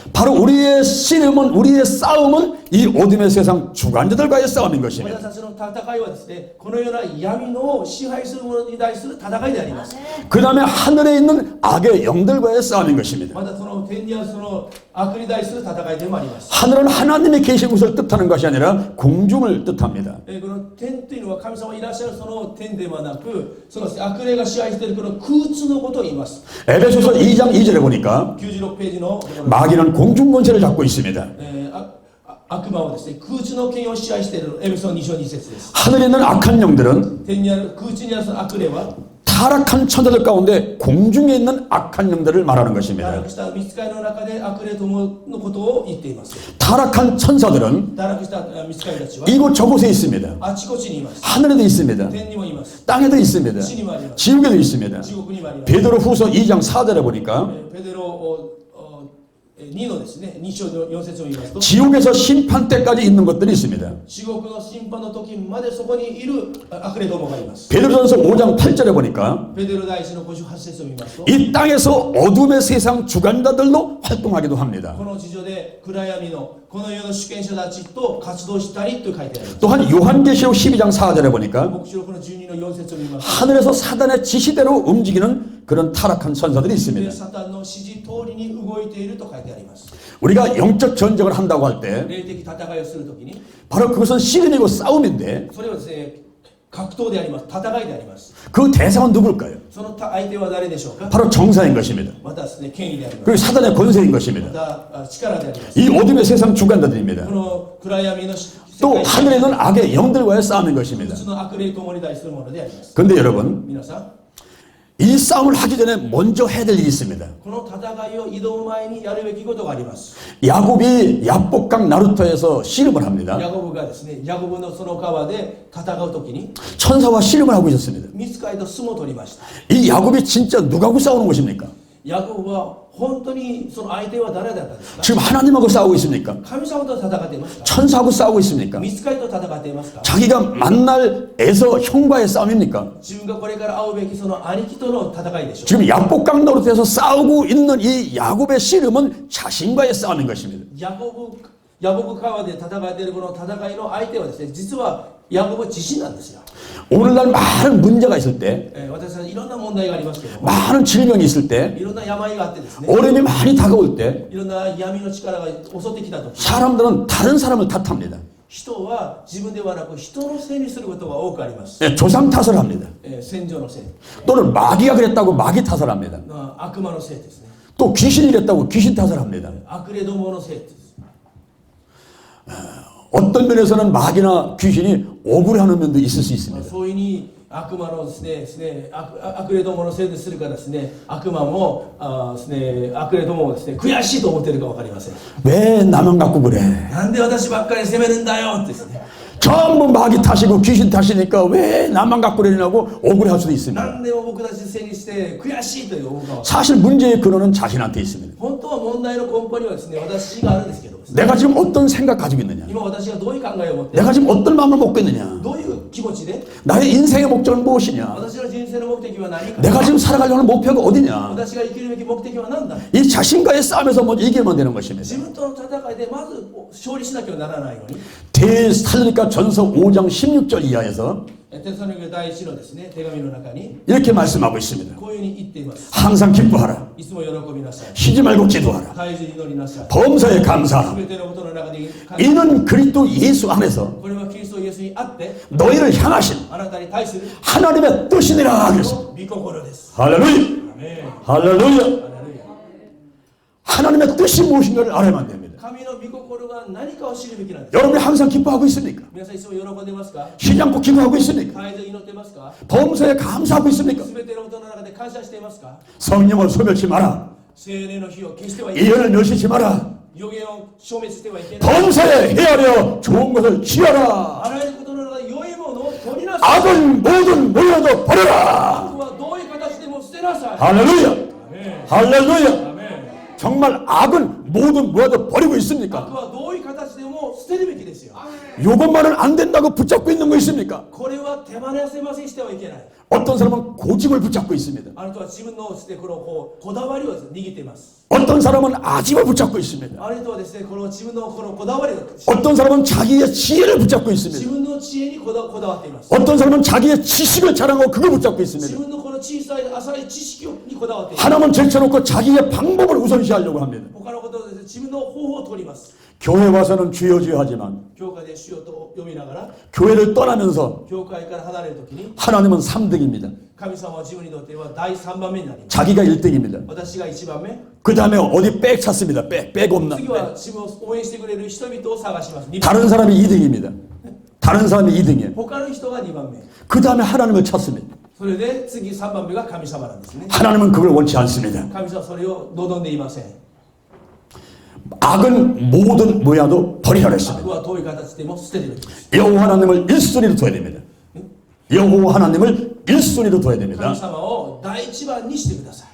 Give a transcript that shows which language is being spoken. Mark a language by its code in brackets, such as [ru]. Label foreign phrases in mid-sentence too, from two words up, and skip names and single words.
[ko] 바로 우리의 씨름은 우리의 싸움은 이 어둠의 세상 주관자들과의 싸움인 것입니다. [ja] 私たちの戦いはですね、このような闇の支配する者に対する戦いであります。 [ko] 그 다음에 하늘에 있는 악의 영들과의 싸움인 것입니다. [ja] またその天にあるその悪に対する戦いでもあります。 [ko] 하늘은 하나님이 계신 곳을 뜻하는 것이 아니라 공중을 뜻합니다. [ja] この天というのは神様いらっしゃるその天ではなく、その悪霊が支配しているこの空中のことを言います。 [ko] 에베소서 2장 2절에 보니까 [ja] 96 ページの、 [ko] 마귀는 공중 권세를 잡고 있습니다. [ja] 悪魔はですね、空中の権威を支配しているエペソ2章2節です。 [ko] 하늘에 있는 악한 영들은 [ja] 天にある空中にあるその悪霊は [ko] 타락한 천사들 가운데 공중에 있는 악한 영들을 말하는 [ja] 堕 [ko] 것입니다. [ja] 落した御使いの中で悪霊どものことを言っています。 [ko] 타락한 천사들은 [ja] 堕落した御使いたちは [ko] 이곳 저곳에 있습니다. [ja] あちこちにいます。 [ko] 하늘에도 있습니다. [ja] 天にもいます。 [ko] 땅에도 있습니다. [ja] 地にもあります。 [ko] 지옥에도 있습니다. [ja] 地獄にもあります。 [ko] 베드로 후서 2장 4절에 보니까 [ja] ペテロ2のですね、2章4節を言いますと、 [ko] 지옥에서 심판 때까지 있는 것들이 있습니다. [ja] 地獄の審判の時までそこにいる悪霊どもがいます。 [ko] 베드로전서 5장 8절에 보니까 [ja] ペテロ第一の58節を見ますと、 [ko] 이 땅에서 어둠의 세상 주관자들로 활동하기도 합니다. [ja] この地上で暗闇のこの世の主権者たちと活動したりと書いてあります。 [ko] 또한 요한계시록 12장 4절에 보니까 [ja] 黙示録の12の4節を見ますと、 [ko] 하늘에서 사단의 지시대로 움직이는 그런 타락한 천사들이 있습니다. [ja] サタンの指示通りに動いていると書いてあります。 [ko] 우리가 영적 전쟁을 한다고 할 때 [ja] 霊的戦いをするときに、 [ko] 바로 그것은 씨름이고 싸움인데 [ja] それはですね、格闘であります。戦いであります。 [ko] 그 대상은 누굴까요? [ja] その相手は誰でしょうか。 [ko] 바로 정사인 것입니다. [ja] またですね、権威であります。 [ko] 그리고 사단의 권세인 [ja] ま [ko] 것입니다. [ja] た力であります。 [ko] 이 어둠의 세상 주관자들입니다. [ja] この暗闇の世 [ko] 또 [ja] 界 [ko] 하늘에 있는 악의 영들과의 싸움인 [ja] 普 [ko] 것입니다. [ja] 通の悪霊ともに対するものであります。 [ko] 그런데 여러분, [ja] 皆さん、 [ko] 이 싸움을 하기 전에 먼저 해야 될 일이 있습니다. [ja] この戦いを挑む前にやるべきことがあります。 [ko] 야곱이 야복강 나루터에서 씨름을 합니다. [ja] ヤコブがですね、ヤコブのその川で戦うときに、 [ko] 천사와 씨름을 하고 있었습니다. [ja] 御使いと相撲を取りました。 [ko] 이 야곱이 진짜 누구하고 싸우는 것입니까? [ja] ヤコブは本当にその相手は誰だったんですか。 [ko] 지금 하나님하고 싸우고 있습니까? [ja] 神様と戦っていますか。 [ko] 천사하고 싸우고 있습니까? [ja] 御使いと戦っていますか。 [ko] 자기가 만날 에서 형과의 싸움입니까? [ja] 自分がこれから会うべきその兄貴との戦いでしょう。 [ko] 지금 야복강 노릇에서 싸우고 있는 이 야곱의 씨름은 자신과의 싸움인 것입니다. [ja] ヤコブ川で戦っているこの戦いの相手はですね、実はヤコブ自身なんですよ。 [ko] 오늘날 많은 문제가 있을 때, [ja] 私たちいろんな問題がありますけども、 [ko] 많은 질병이 있을 때, [ja] いろんな病があってですね、 [ko] 어려움이 많이 다가올 때 [ja] いろんな闇の力が襲ってきたとき、 [ko] 사람들은 다른 사람을 탓합니다. [ja] 人は自分ではなく人のせいにすることが多くあります。 [ko] 예, 조상 탓을 합니다. [ja] 戦場のせい、 [ko] 또는 마귀가 그랬다고 마귀 탓을 합니다. [ja] 悪魔のせいですね。 [ko] 또 귀신이 그랬다고 귀신 탓을 합니다. [ja] 悪霊どものせいです。 [ko] 어떤 면에서는 마귀나 귀신이 억울해하는面도 있을 수 있습니다. [ja] そういうふうに悪魔のですね、悪霊どものせいでするからですね、悪魔もですね、悪霊どももですね、悔しいと思っているか分かりません。 [ko] 왜 나만 갖고 그래? [ja] なんで私ばっかり責めるんだよってですね。 [ko] 전부 마귀 탓이고 귀신 탓이니까 왜 나만 갖고 그러냐고 억울해할 수도 있습니다. [ja] 何でも僕たちのせいにして悔しいという思うかは、 [ko] 사실 문제의 근원은 자신한테 있습니다. [ja] 本当は問題の根本にはですね、私があるんですけどですね、 [ko] 내가 지금 어떤 생각 가지고 있느냐? [ja] 今私がどういう考えを持って、 [ko] 내가 지금 어떤 마음을 먹고 있느냐? [ja] どういう気持ちで、 [ko] 나의 인생의 목적은 무엇이냐? [ja] 私の人生の目的は何か、 [ko] 내가 지금 살아가려는 목표가 어디냐? [ja] 私が生きるべき目的は何だ。 [ko] 이 자신과의 싸움에서 먼저 이기면 되는 것입니다. [ja] 自分との戦いでまず勝利しなきゃならないのに、 [ko] 데살로니가 전서 5장 16절 이하에서 [ja] テサロニケ第一のですね、手紙の中に [ko] 이렇게 말씀하고 있습니다. [ja] こういうふうに言っています。 [ko] 항상 기뻐하라. [ja] いつも喜びなさい。 [ko] 쉬지 말고 기도하라. [ja] 絶えず祈りなさい。 [ko] 범사에 감사하라. [ja] すべてのことの中で、 [ko] 이는 그리스도 예수 안에서 [ja] これはキリストイエスにあって、 [ko] 너희를 향하신 [ja] あなたに対する [ko] 하나님의 뜻이니라 그랬습니다. [ja] 御心です。 [ko] 할렐루야. [ja] アメン。 [ko] 할렐루야. [ja] ハレルヤ。 [ko] 하나님의 뜻이 무엇인가를 알아야만 됩니다. [ja] 神の御心が何かを知るべきなんです。 [ko] 여러분이 항상 기뻐하고 있습니까? [ja] 皆さんいつも喜んでますか。 [ko] 쉬지 않고 기도하고 있습니까? [ja] 絶えず祈ってますか。 [ko] 범사에 감사하고 있습니까? [ja] すべてのことの中で感謝していますか。 [ko] 성령을 소멸치 마라. [ja] 聖霊の火を消してはいけない。 [ko] 예언을 멸시치 마라. [ja] 予言を消滅してはいけない。 [ko] 범사에 헤아려 좋은 것을 취하라. [ja] あらゆることの中で良いものを取りなさい。 [ko] 악은 모든 모여도 버려라. [ja] 悪はどういう形でも捨てなさい。 [ko] 할렐루야. [ja] アメン。 [ko] 할렐루야. [ja] アメン。 [ko] 정말 악은 모든 모여도 버리고 [ja] 悪 [ko] 있습니까? [ja] はどういう形でも捨てるべきですよ。 [ko] 요것만은 안 된다고 붙잡고 있는 거 있습니까? [ja] これは手放せませんしてはいけない。 [ko] 어떤 사람은 고집을 붙잡고 있습니다. [ja] あなたは自分のですね、このこだわりを握っています。 [ko] 어떤 사람은 아집을 붙잡고 있습니다. [ja] あなたはですね、この自分のこのこだわりを、 [ko] 어떤 사람은 자기의 지혜를 붙잡고 [ja] 自 [ko] 있습니다. [ja] 分の知恵にこだわっています。 [ko] 어떤 사람은 자기의 지식을 자랑하고 그걸 붙잡고 [ja] 自 [ko] 있습니다. [ja] 分のこの小さい浅い知識にこだわっています。 [ko] 하나만 제쳐놓고 자기의 방법을 우선시하려고 합니다. [ja] 他のことをですね、自分の方法を取ります。 [ko] 교회 와서는 주여 주여 하지만 [ja] 教会で主よと読みながら、 [ko] 교회를 떠나면서 [ja] 教会から離れるときに、 [ko] 하나님은 3등입니다. [ja] 神様は自分にとっては第3番目になります。 [ko] 자기가 1등입니다. [ja] 私が1番目、 [ko] 그 다음에 어디 빽 찾습니다. 빽 없나. [ja] 次は自分を応援してくれる人々を探します。2番 [ko] 다른 사람이 2등입니다. 다른 사람이 2등이에요. [ja] 他の人が2番目。 [ko] 그 다음에 하나님을 찾습니다. [ja] それで次3番目が神様なんですね。 [ko] 하나님은 그걸 원치 않습니다. [ja] 神様はそれを望んでいません。 [ko] 악은 모든 모양도 버리라 [ja] 悪 [ko] 했습니다. [ja] は遠い形でも捨てるべきです。 [ko] 여호와 하나님을 1순위로 둬야 됩니다. 여호와 하나님을 1순위로 둬야 됩니다. [ja] 神様を第一番にしてください。